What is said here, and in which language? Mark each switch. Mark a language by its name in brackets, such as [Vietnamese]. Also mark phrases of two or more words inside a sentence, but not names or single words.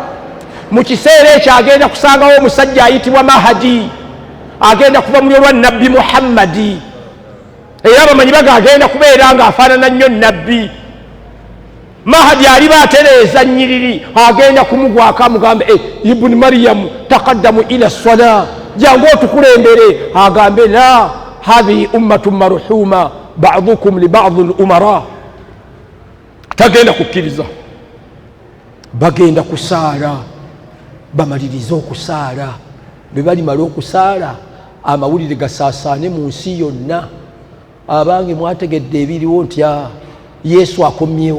[Ganda] Mu kiseera ekyo agenda kusangawo omusajja ayitibwa Mahadi, agenda kuva mu lwa nabbi Muhammadi. Era bamanyi baga agenda kubeera nga afaanana nnyo nabbi. Mahadi aliba atereeza nnyiriri, agenda kumugwako amugambe [Arabic] ابن مريم تقدم إلى الصلاة, [Ganda] jangu otukulembere. [Arabic] Agambe لا هذه أمة مرحومة بعضكم لبعض الأمراء. [Ganda] Tagenda kukkiriza. Bagenda kusaala, bamaliriza okusaala. Bwe balimala okusaala amawulire gasaasaane mu nsi yonna. Abange mwategedde ebiriwo nti Yesu akomyewo.